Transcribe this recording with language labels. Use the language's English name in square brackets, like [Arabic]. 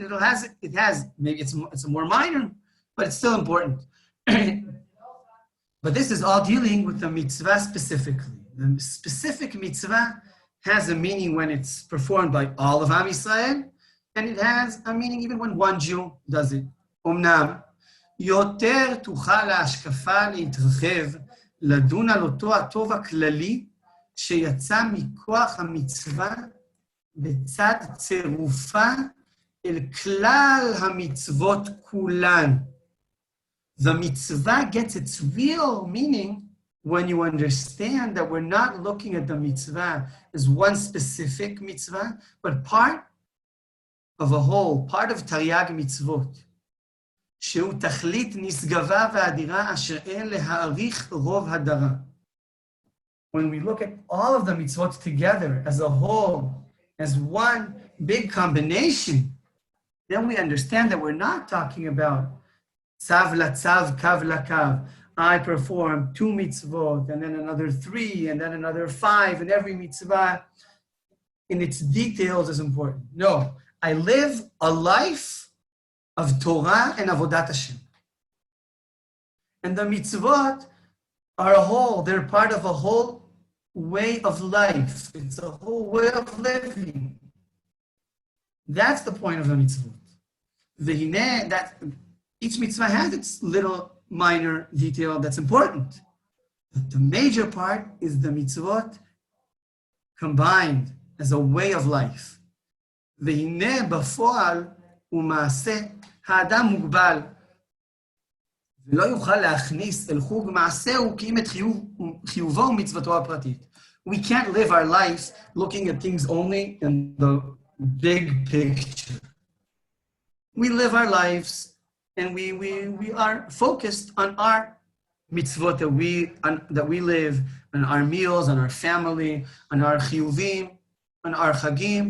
[English] It has, maybe it's a more minor, but it's still important. But this is all dealing with the mitzvah specifically. The specific mitzvah has a meaning when it's performed by all of Am Yisrael, and it has a meaning even when one Jew does it. [Hebrew] אומנם, יותר תוכל ההשקפה להתרחב, לדון על אותו הטוב הכללי שיצא מכוח המצווה בצד צירופה אל כלל המצוות כולן. [English] The mitzvah gets its real meaning when you understand that we're not looking at the mitzvah as one specific mitzvah, but part of a whole, part of Taryag mitzvot. [Hebrew] שהוא תכלית נשגבה ואדירה אשר אין להעריך רוב הדרה. [English] When we look at all of the mitzvot together as a whole, as one big combination, then we understand that we're not talking about tzav la tzav, kav la kav. I perform 2 mitzvot, and then another 3, and then another 5, and every mitzvah in its details is important. No, I live a life of Torah and Avodat Hashem. And the mitzvot are a whole, they're part of a whole way of life. It's a whole way of living. That's the point of the mitzvot. That each mitzvah has its little minor detail that's important. But the major part is the mitzvot combined as a way of life. [Hebrew] והנה בפועל ומעשה האדם מוגבל, ולא יוכל להכניס אל חוג מעשהו כי אם את חיובו ומצוותו הפרטית. [English] We can't live our lives looking at things only in the big picture. We live our lives and we are focused on our mitzvot that we live, on our meals, on our family, on our chiyuvim, on our chagim.